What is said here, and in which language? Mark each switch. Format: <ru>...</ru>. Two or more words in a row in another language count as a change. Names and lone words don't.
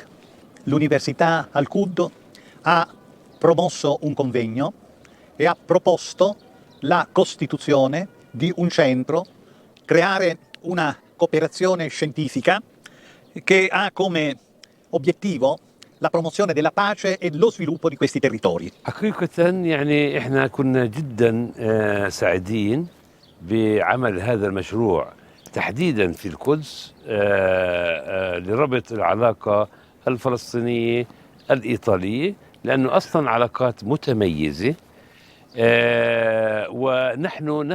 <it>L'Università Al-Quds ha promosso un convegno e ha proposto la costituzione di un centro, creare una cooperazione scientifica che ha come obiettivo la promozione della pace e lo sviluppo di questi territori.</it> <ar>حقيقة يعني احنا كنا جدا سعيدين بعمل هذا المشروع تحديدا في القدس لربط العلاقة الفلسطينية الإيطالية، لأنه أصلا علاقات متميزة ونحن</ar>